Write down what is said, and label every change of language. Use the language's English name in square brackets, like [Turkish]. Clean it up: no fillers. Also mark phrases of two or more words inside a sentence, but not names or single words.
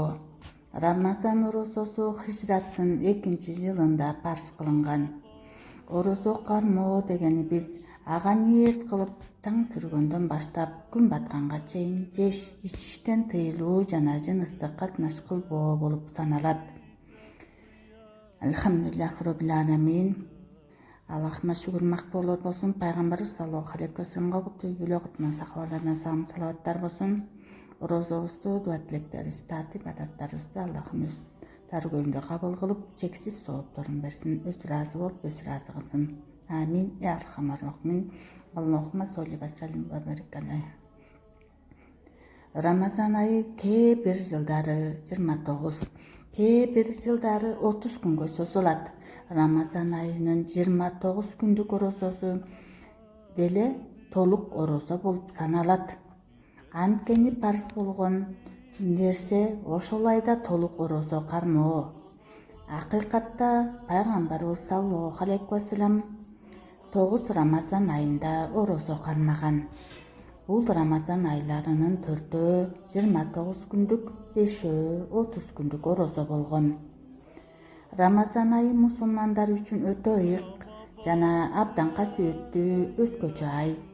[Kyrgyz] Рамазан орозосу хижраттын 2-жылында парз кылынган. Орозо кармоо дегени биз ага ниет кылып таң сүргөндөн баштап күн батканга чейин жеш, ичиштен тыйылуу жана жыныстык катнаш кылбоо болуп саналат. [Arabic] الحمد لله رب العالمين. [Kyrgyz] Аллахыма шүгүр макбулот болсун. Пайгамбар [Arabic] صلى الله عليه وسلم [Kyrgyz] кутуйбулу кутман сахабаларына салам салаваттар болсун. Орозобузду, дуа тилектерибизди, таат ибадаттарыбызды Аллахым өз даргөйүндө кабыл кылып, чексиз соопторун берсин, өз ыраазы болуп, өз ыраазы кылсын. [Arabic] آمين يا أرحم الراحمين. اللهم صل وسلم وبارك عليه. [Kyrgyz] Рамазан айы кээ бир жылдары 29, кээ бир жылдары 30 күнгө созулат. Рамазан айынын 29 күндүк орозосу деле толук орозо болуп саналат. Анткени парз болгон нерсе ошол айда толук орозо кармоо. Акыйкатта пайгамбарыбыз [Arabic] صلى الله عليه وسلم [Kyrgyz] 9 Рамазан айында орозо кармаган. Бул Рамазан айларынын 4-өө 29 күндүк, 5-өө 30 күндүк орозо болгон. Рамазан айы мусулмандар үчүн өтө ыйык жана абдан касиеттүү өзгөчө ай.